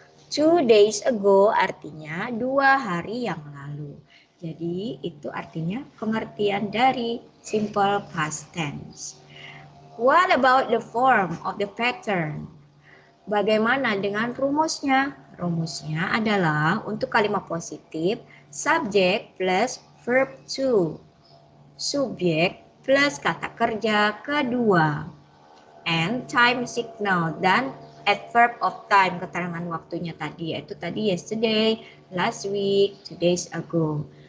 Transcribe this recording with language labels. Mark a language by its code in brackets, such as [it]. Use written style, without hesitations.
[en] 2 days ago [id] artinya 2 hari yang lalu. Jadi itu artinya pengertian dari simple past tense. [en] What about the form of the pattern? [id] Bagaimana dengan rumusnya? Rumusnya adalah untuk kalimat positif, subject plus verb to. Subjek plus kata kerja kedua. [en] And time signal dan adverb of time, [id] keterangan waktunya tadi, yaitu tadi [en] yesterday, last week, 2 days ago.